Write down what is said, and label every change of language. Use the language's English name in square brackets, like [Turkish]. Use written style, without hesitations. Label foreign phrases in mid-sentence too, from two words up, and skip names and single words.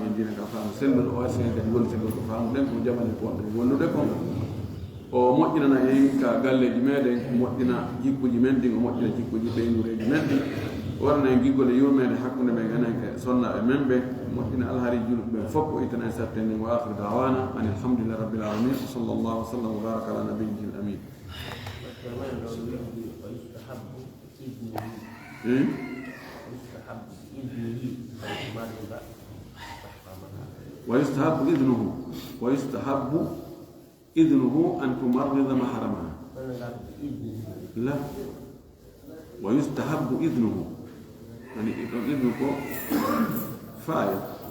[Fula] en dina ka faami sellu o wasi en gol sellu ko faamu den ko jamane ko wonnude ko o moƴƴinana en ka galleji meɗen moƴƴina jikkuji men ɗin o moƴƴina jikkuji ɓeynureji men ɗin warna en giggole yurmede hakkude men enen ke sonnaɓe men ɓe moƴƴina alhaari julɓe ɓen fof o ittana en sattenen wa akhiru dawana an [Arabic] الحمد لله رب العالمين صلى الله وسلم وبارك على نبيه الأمين ويستحب إذنه أن تمرض محرمها لا ويستحب إذنه يعني إذنك فاعل